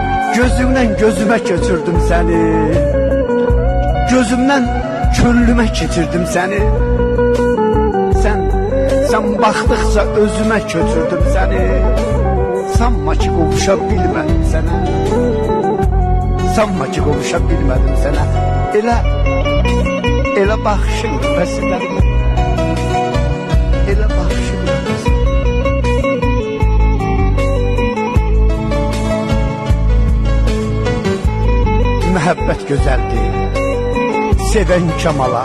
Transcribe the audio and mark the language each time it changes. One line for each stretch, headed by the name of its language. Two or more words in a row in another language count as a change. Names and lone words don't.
Turkish: Gözümden gözüme götürdüm seni, gözümden könlüme getirdim seni. Sen baktıkça özüme götürdüm seni.
Azerbaijani: Sanma ki qovuşa bilmədim sənə, sanma ki qovuşa bilmədim sənə. Elə baxışın bəslərim, elə baxışın bəslərim. Məhəbbət gözəldir, sevən kamala.